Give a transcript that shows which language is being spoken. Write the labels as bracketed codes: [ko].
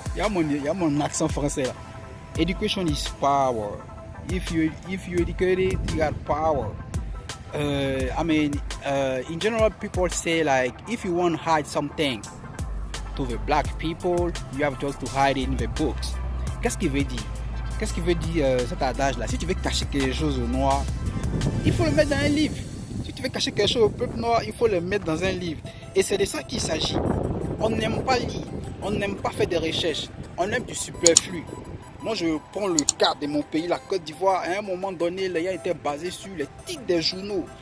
[fr] Il y a mon accent français là. [en] Education is power. If you educated, you got power. In general, people say like, if you want to hide something to the black people, you have just to hide it in the books. [fr] Qu'est-ce qu'il veut dire? Qu'est-ce qu'il veut dire cet adage là? Si tu veux cacher quelque chose au noir, il faut le mettre dans un livre. Si tu veux cacher quelque chose au peuple noir, il faut le mettre dans un livre. Et c'est de ça qu'il s'agit. On n'aime pas lire, on n'aime pas faire des recherches, on aime du superflu. Moi, je prends le cas de mon pays, la Côte d'Ivoire. À un moment donné, les gars étaient basés sur les titres des journaux.